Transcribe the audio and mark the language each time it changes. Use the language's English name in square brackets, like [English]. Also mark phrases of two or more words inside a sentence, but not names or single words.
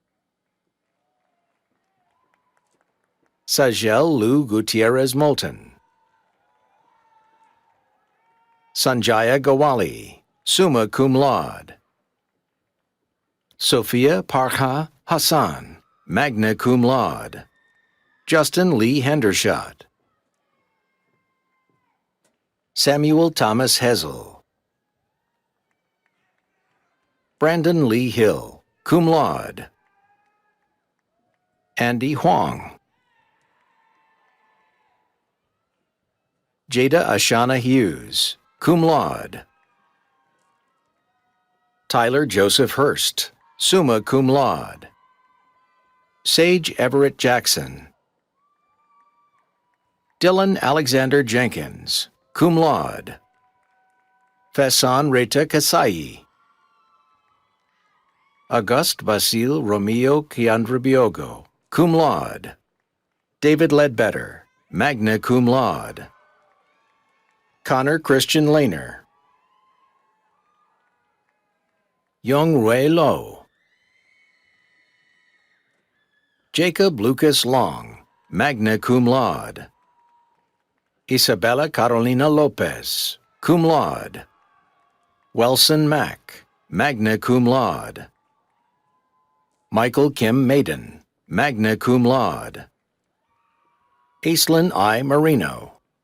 [English] Sajel Lou Gutierrez Moulton. Sanjaya Gawali, [Latin] summa cum laude. [English] Sophia Parha Hassan, [Latin] magna cum laude. [English] Justin Lee Hendershot, Samuel Thomas Hessel. Brandon Lee Hill, [Latin] cum laude. [English] Andy Huang. Jada Ashana Hughes, [Latin] cum laude. [English] Tyler Joseph Hurst, [Latin] summa cum laude. [English] Sage Everett Jackson. Dylan Alexander Jenkins, [Latin] cum laude. [English] Faison Reta Kasai. Auguste Basil Romeo Kiandrabiogo, [Latin] cum laude. [English] David Ledbetter, [Latin] magna cum laude. [English] Connor Christian Lehner. Young Rui Lo. Jacob Lucas Long, [Latin] magna cum laude. [English] Isabella Carolina Lopez, [Latin] cum laude. [English] Welson Mack, [Latin] magna cum laude. [English] Michael Kim Maiden, [Latin] magna cum laude. [English] Aislinn I. Marino.